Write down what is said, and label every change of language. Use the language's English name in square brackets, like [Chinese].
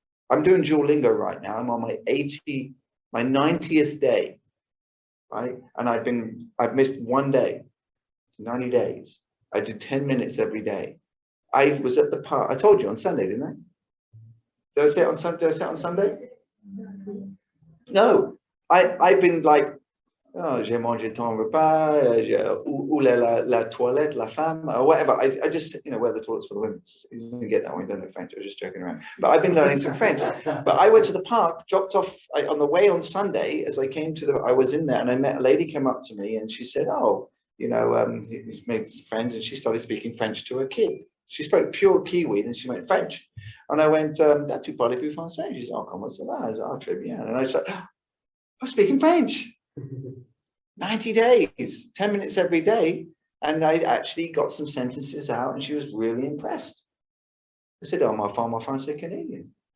[English] I'm doing Duolingo right now. I'm on my 90th day, right? And I've missed 1 day, 90 days. I did 10 minutes every day. I was at the park. I told you on Sunday, didn't I? Did I say it on Sunday? Did I say it on Sunday? No, I've been like, oh, [French] j'ai mangé ton repas, où est la toilette, la femme, [English] or whatever. I just, you know, where the toilets for the women. You didn't get that one, you don't know French. I was just joking around. But I've been learning some French. But I went to the park, dropped off on the way on Sunday. As I came I was in there, and I met a lady came up to me, and she said, oh, you know, he's made friends, and she started speaking French to her kid. She spoke pure Kiwi, then she went French. And I went, that [French] tu parles plus français? [English] She said, oh, [French] comment ça va? [English] I said, oh, [French] très bien. [English] And I said, oh, I'm speaking French. 90 days, 10 minutes every day. And I actually got some sentences out, and she was really impressed. I said, oh, [French] ma femme français canadien.